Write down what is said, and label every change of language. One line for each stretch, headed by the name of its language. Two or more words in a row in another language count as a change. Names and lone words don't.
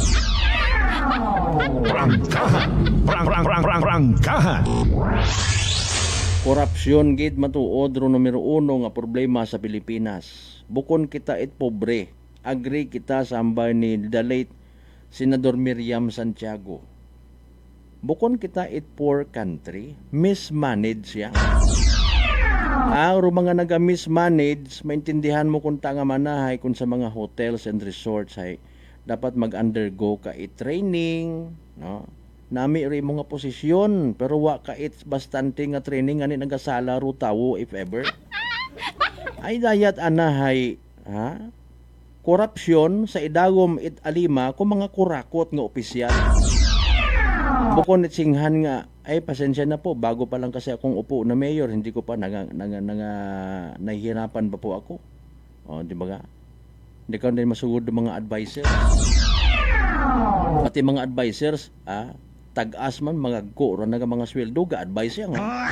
Aklanon: Prangkahan. Korupsyon gid matuod ro numero 1 nga problema sa Pilipinas. Bukon kita it pobre. Agree kita sa ambay ni
English: the late
Aklanon: Senador Miriam Santiago. Bukon kita it
English: poor country,
Aklanon: mismanage siya. Ro mga naga-mismanage, maintindihan mo kung tanga manahay kung sa mga
English: hotels and resorts
Aklanon: ay dapat mag-undergo ka training, no? Nami rin mga posisyon, pero wa ka bastante nga training ani nagasala ro tawo
English: if ever.
Aklanon: Ay dayat anahay, ha? Korupsyon sa idagom it alima kung mga kurakot nga opisyal. Bukon it singhan nga,
Filipino: ay pasensya na po, bago pa lang kasi akong upo na mayor, hindi ko pa nahihirapan pa po ako. O, di ba nga? Hindi ka rin masugod ng mga advisors. Pati mga advisors, tag-as man, mga guro na mga sweldo, ga-advise yan.